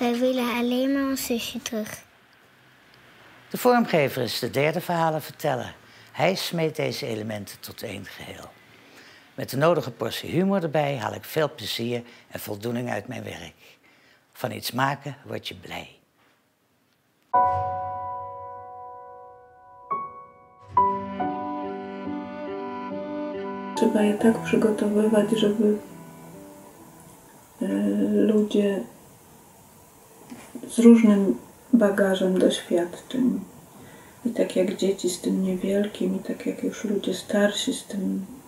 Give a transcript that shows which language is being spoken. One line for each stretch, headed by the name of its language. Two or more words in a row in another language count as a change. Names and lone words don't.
Dutch: Wij willen alleen maar ons zusje terug. De vormgever is de derde verhalenverteller. Hij smeet deze elementen tot één geheel. Met de nodige portie humor erbij haal ik veel plezier en voldoening uit mijn werk. Van iets maken word je blij.
Polish: Trzeba je tak przygotowywać, żeby ludzie z różnym bagażem doświadczeń, i tak jak dzieci z tym niewielkim, i tak jak już ludzie starsi z tym